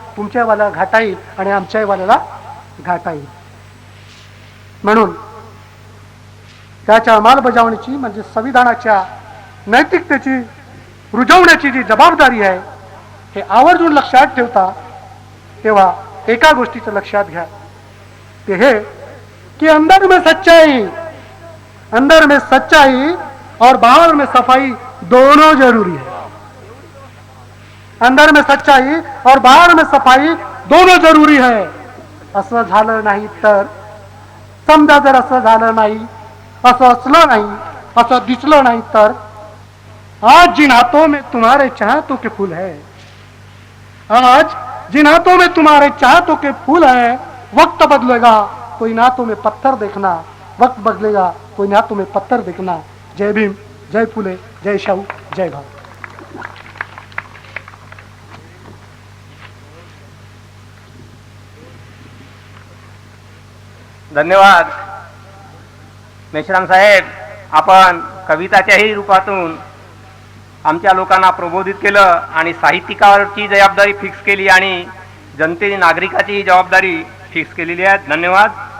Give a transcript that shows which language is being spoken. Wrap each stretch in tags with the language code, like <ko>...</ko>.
<mr>तुमच्या वाल्याला घाटा येईल आणि आमच्या वाल्याला घाटा येईल. म्हणून त्याच्या अंमलबजावणीची म्हणजे संविधानाच्या नैतिकतेची रुजवण्याची जी जबाबदारी आहे हे आवर्जून लक्षात ठेवता. तेव्हा एका गोष्टीचं लक्षात घ्या, ते हे कि</mr> <hi>अंदर में सच्चाई, अंदर में सच्चाई और बाहर में सफाई दोनों जरूरी है. अंदर में सच्चाई और बाहर में सफाई दोनों जरूरी है.</hi> <mr>असं झालं नाही तर,</mr> <hi>समजा जर असं झालं नाही, असं असलं नाही, असं दिसलं नाही तर, आज जिन हाथों में तुम्हारे चाहतों के फूल है, आज जिन हाथों में तुम्हारे चाहतों के फूल है, वक्त बदलेगा कोई हाथों में पत्थर देखना, वक्त बदलेगा कोई हाथों में पत्थर देखना.</hi> <mr>जय भीम, जय फुले, जय शाहू, जय भारत. धन्यवाद मेश्राम साहेब. आपण कविताच्याही रूपातून आमच्या लोकांना प्रबोधित केलं आणि साहित्यिकावरची जबाबदारी फिक्स केली आणि जनते नागरिकाची जबाबदारी फिक्स केलेली आहे. धन्यवाद.</mr>